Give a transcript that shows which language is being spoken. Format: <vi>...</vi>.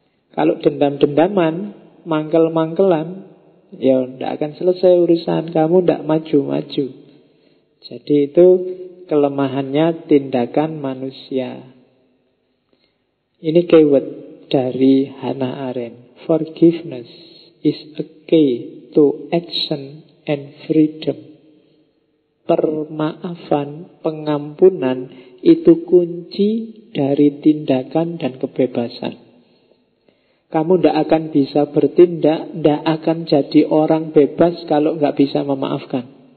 <id>Kalau dendam-dendaman, mangkel-mangkelan, ya tidak akan selesai urusan, kamu tidak maju-maju. Jadi itu kelemahannya tindakan manusia. Ini keyword dari Hannah Arendt.</id> <en>Forgiveness is a key to action and freedom.</en> <id>Permaafan, pengampunan itu kunci dari tindakan dan kebebasan. Kamu tidak akan bisa bertindak, tidak akan jadi orang bebas kalau tidak bisa memaafkan.</id>